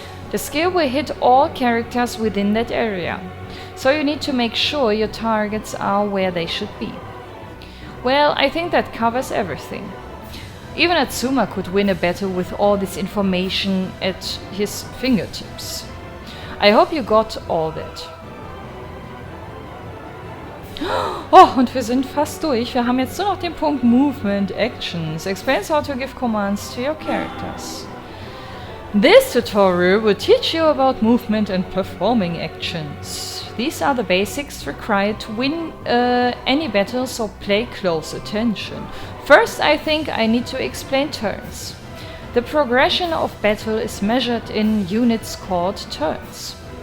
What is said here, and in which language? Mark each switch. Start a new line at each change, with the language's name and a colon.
English: The skill will hit all characters within that area. So you need to make sure your targets are where they should be. Well, I think that covers everything. Even Atsuma could win a battle with all this information at his fingertips. I hope you got all that.
German: Oh, und wir sind fast durch. Wir haben jetzt nur noch den Punkt Movement, Actions.
English: Explains how to give commands to your characters. This tutorial will teach you about movement and performing actions. These are the basics required to win any battle, so pay close attention. First, I think I need to explain turns. The progression of battle is measured in units called turns.